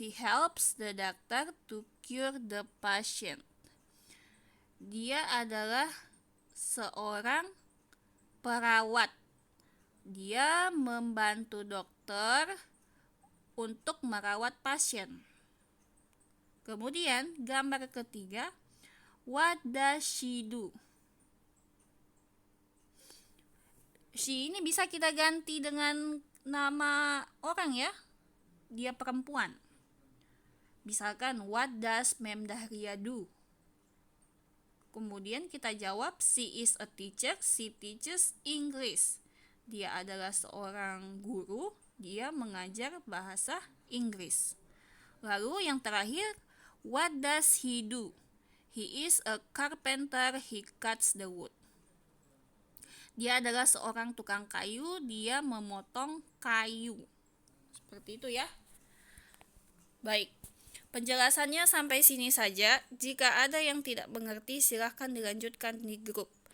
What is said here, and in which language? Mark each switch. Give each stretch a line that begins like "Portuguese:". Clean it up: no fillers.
English: She helps the doctor to cure the patient.
Indonesian: Dia adalah seorang perawat. Dia membantu dokter untuk merawat pasien. Kemudian gambar ketiga,
English: what does she do?
Indonesian: She ini bisa kita ganti dengan nama orang ya. Dia perempuan. Misalkan
English: what does Mem Dahria do?
Indonesian: Kemudian kita jawab
English: she is a teacher, she teaches English.
Indonesian: Dia adalah seorang guru, dia mengajar bahasa Inggris. Lalu yang terakhir,
English: what does he do? He is a carpenter, he cuts the wood.
Indonesian: Dia adalah seorang tukang kayu, dia memotong kayu. Seperti itu ya. Baik, penjelasannya sampai sini saja. Jika ada yang tidak mengerti, silahkan dilanjutkan di grup.